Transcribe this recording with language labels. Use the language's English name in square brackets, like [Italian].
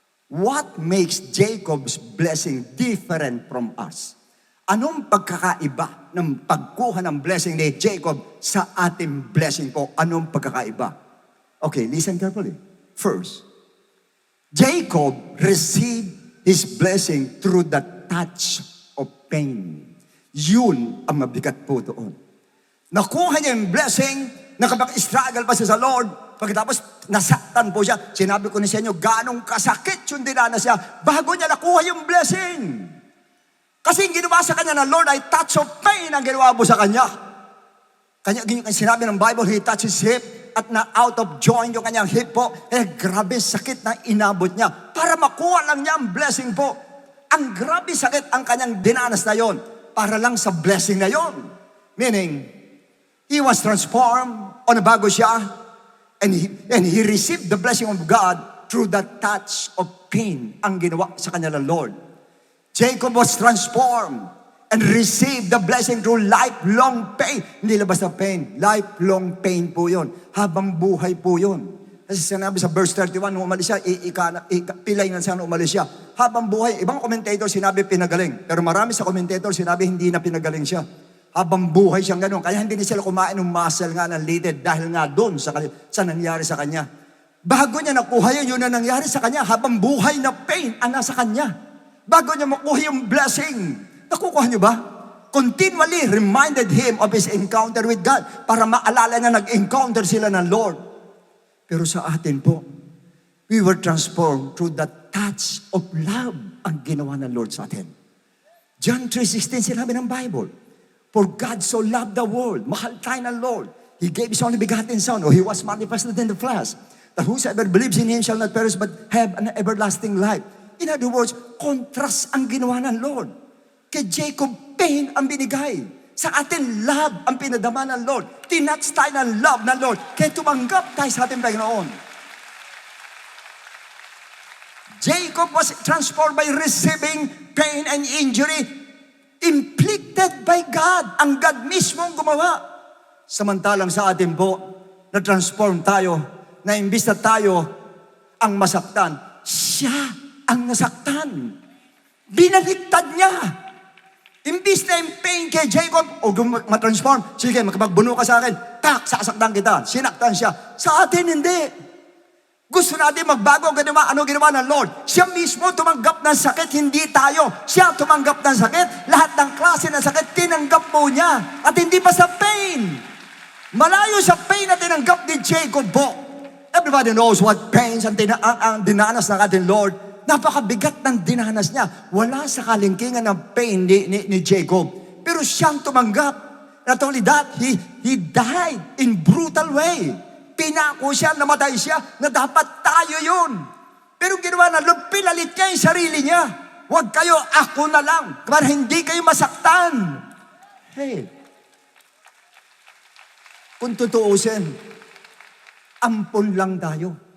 [English] What makes Jacob's blessing different from us? [Filipino] Anong pagkakaiba ng pagkuha ng blessing ni Jacob sa ating blessing po? Anong pagkakaiba? [English] Okay, listen carefully. First, Jacob received his blessing through the touch of pain. [Filipino] Yun ang mabigat po doon. Nakuha niya yung blessing, nakapag-struggle pa siya sa Lord, pagkatapos nasaktan po siya. Sinabi ko na sa inyo, ganong kasakit yung dinanas siya bago niya nakuha yung blessing. Kasi yung ginawa sa kanya ng Lord ay [English] touch of pain [Filipino] ang ginawa mo sa kanya. Kanya sinabi ng [English] Bible, he touched his hip at na out of joint [Filipino] yung kanyang [English] hip po. [Filipino] Grabe sakit na inabot niya para makuha lang niya ang blessing po. Ang grabe sakit ang kanyang dinanas na yon para lang sa blessing na yon. [English] Meaning, he was transformed [Filipino] o nabago siya [English] and he received the blessing of God through the touch of pain [Filipino] ang ginawa sa kanya ng Lord. [English] Jacob was transformed and received the blessing through lifelong pain. [Filipino] Hindi labas na pain. [English] Lifelong pain [Filipino] po yun. Habang buhay po yun. Kasi sinabi sa verse 31, nung umalis siya, pilay na siya nung umalis siya. Habang buhay, ibang commentator sinabi pinagaling. Pero marami sa commentator sinabi hindi na pinagaling siya. Habang buhay siyang ganun. Kaya hindi na sila kumain ng muscle nga ng leaded dahil nga doon sa nangyari sa kanya. Bago niya nakuha yun na nangyari sa kanya. Habang buhay na pain ang nasa kanya. Bago niya makuha yung blessing. Nakukuha niyo ba? [English] Continually reminded him of his encounter with God [Filipino] para maalala niya nag-encounter sila ng Lord. Pero sa atin po, [English] we were transformed through the touch of love [Filipino] ang ginawa ng Lord sa atin. [English] John 3:16 [Filipino] sinabi ng [English] Bible, for God so loved the world, [Filipino] mahal tayo ng Lord. [English] He gave His only begotten Son, or He was manifested in the flesh, that whosoever believes in Him shall not perish but have an everlasting life. In other words, [Filipino] contrast ang ginawa ng Lord. Kay Jacob, pain ang binigay. Sa atin, love ang pinadama ng Lord. Tinats tayo ng love ng Lord. Kaya tumanggap tayo sa ating Panginoon. [English] Jacob was transformed by receiving pain and injury inflicted by God. [Filipino] Ang God mismo ang gumawa. Samantalang sa atin po, na-transform tayo, na imbis na tayo ang masaktan, siya ang nasaktan. Binaliktad niya. Imbis na yung pain kay Jacob, o matransform, sige, makapagbuno ka sa akin, tak, sasaktan kita. Sinaktan siya. Sa atin, hindi. Gusto natin magbago. Ano ginawa ng Lord? Siya mismo tumanggap ng sakit, hindi tayo. Siya tumanggap ng sakit. Lahat ng klase ng sakit, tinanggap po niya. At hindi pa sa pain. Malayo sa pain na tinanggap ni Jacob po. [English] Everybody knows what pains [Filipino] ang dinanas ng ating Lord. Napakabigat ng dinanas niya. Wala sa kalingkingan ng pain ni Jacob. Pero siyang tumanggap. [English] Not only that, he died in brutal way. [Filipino] Pinako siya, namatay siya, na dapat tayo yun. Pero ginawa na, pinalit niya yung sarili niya. Huwag kayo, ako na lang. Para hindi kayo masaktan. Hey. Kung tutuusin, ampon lang tayo.